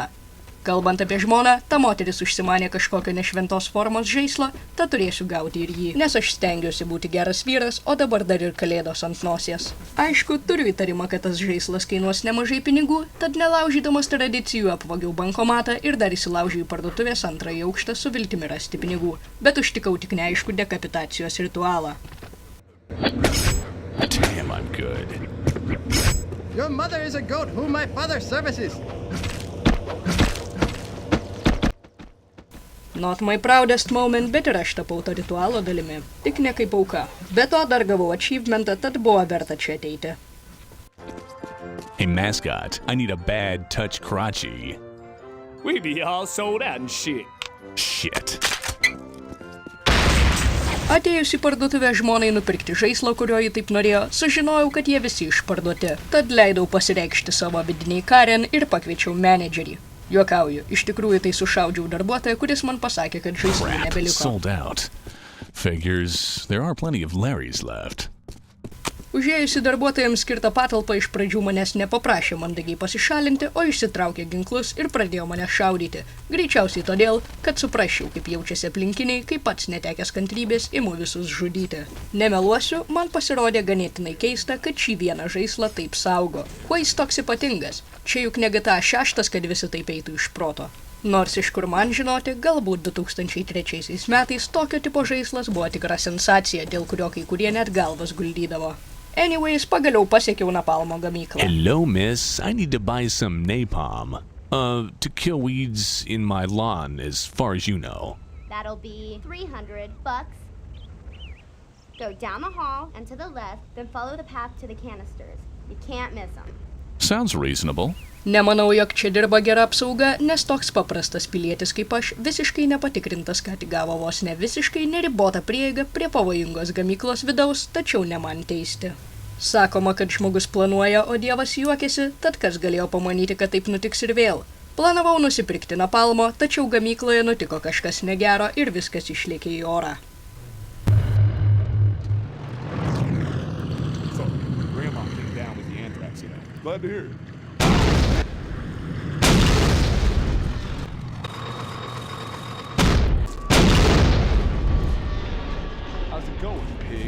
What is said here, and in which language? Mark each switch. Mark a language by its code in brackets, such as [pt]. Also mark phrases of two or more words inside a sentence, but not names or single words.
[lt] Kalbant apie žmoną, ta moteris užsimanė kažkokio nešventos formos žaislo, tad turėsiu gauti ir jį, nes aš stengiuosi būti geras vyras, o dabar dar ir kalėdos ant nosies. Aišku, turiu įtarimą, kad tas žaislas kainuos nemažai pinigų, tad nelaužydamas tradicijų apvagiau bankomatą ir dar įsilaužiau į parduotuvės antrąjį aukštą su viltimi rasti pinigų, bet užtikau tik neaišku dekapitacijos ritualą. [en] Damn, I'm good. Your mother is a goat whom my father services. Not my proudest moment, [lt] bet ir aš tapau to ritualo dalimi. Tik ne kaip auka. Be to dar gavau achievementą, tad buvo verta čia ateiti. [en] Hey, mascot, I need a bad touch crotchy. We be all sold out and shit. Shit. [lt] Atėjus į parduotuvę žmonai nupirkti žaislą, kurio ji taip norėjo, sužinojau, kad jie visi išparduoti. Tad leidau pasireikšti savo vidiniai Karen ir pakviečiau menedžerį. Juokauju, iš tikrųjų tai sušaudžiau darbuotoją, kuris man pasakė, kad žaislų [en] Crap, [lt] nebeliko. [en] sold out. Figures there are plenty of Larrys left. [lt] Užėjusi darbuotojams skirtą patalpą iš pradžių manęs nepaprašė mandagiai pasišalinti, o išsitraukė ginklus ir pradėjo mane šaudyti. Greičiausiai todėl, kad suprasčiau, kaip jaučiasi aplinkiniai, kai pats netekęs kantrybės imu visus žudyti. Nemeluosiu, man pasirodė ganėtinai keista, kad šį vieną žaislą taip saugo. Kuo jis toks ypatingas? Čia juk ne GTA 6, kad visi taip eitų iš proto. Nors iš kur man žinoti, galbūt 2003 metais tokio tipo žaislas buvo tikra sensacija, dėl kurio kai kurie net galvas guldydavo. Anyways, pagaliau pasiekiau napalmo gamyklą. [en] Hello, miss. I need to buy some napalm. To kill weeds in my lawn, as far as you know. That'll be $300. Go down the hall and to the left, then follow the path to the canisters. You can't miss them. Sounds reasonable. [lt] Nemanau, jog čia dirba gera apsauga, nes toks paprastas pilietis kaip aš, visiškai nepatikrintas, ką tik gavo vos ne visiškai neribotą prieigą prie pavojingos gamyklos vidaus, tačiau ne man teisti. Sakoma, kad žmogus planuoja, o Dievas juokiasi, tad kas galėjo pamanyti, kad taip nutiks ir vėl. Planavau nusipirkti napalmo, tačiau gamykloje nutiko kažkas negero ir viskas išlėkė į orą. [en] So, Grandma came down with the anthrax, you know. Glad to hear it. How's it going, pig?